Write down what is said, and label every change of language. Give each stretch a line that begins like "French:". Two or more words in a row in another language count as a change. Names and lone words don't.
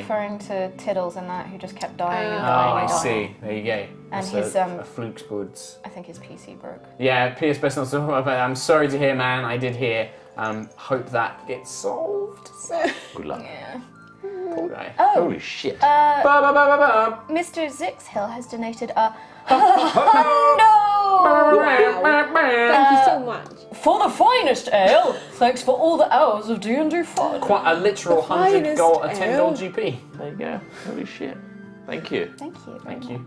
English: referring to Tiddles and that, who just kept dying and Oh, dying I and dying. see. There you go. And That's his, a Fluke's Woods. I think his PC broke. Yeah, P.S. Best not so. I'm sorry to hear, man. I did hear. Hope that gets solved. Good luck. Yeah. Poor guy. Oh, Holy shit. Ba-ba-ba-ba-ba. Mr. Zixhill has donated a no! Thank you so much. For the finest ale, thanks for all the hours of D&D fun. Quite a literal 100 finest gold, a 10 gold ale. GP. There you go. Holy shit. Thank you. Thank you. Thank you.